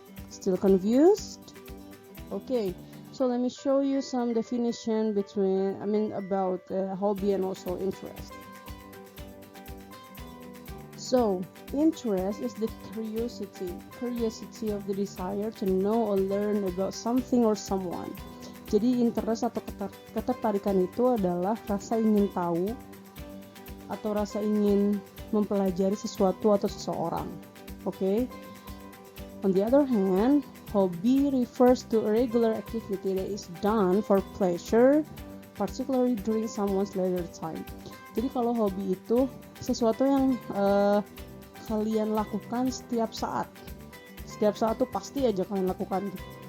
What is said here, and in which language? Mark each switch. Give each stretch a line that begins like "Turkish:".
English: Still confused? Okay, so let me show you some definition about hobby and also interest. So, interest is the curiosity of the desire to know or learn about something or someone.
Indonesian: Jadi interest atau ketertarikan itu adalah rasa ingin tahu atau rasa ingin mempelajari sesuatu atau seseorang.
English: Okay? On the other hand, hobby refers to a regular activity that is done for pleasure, particularly during someone's leisure time.
Indonesian: Jadi kalau hobi itu sesuatu yang kalian lakukan setiap saat tuh pasti aja kalian lakukan gitu.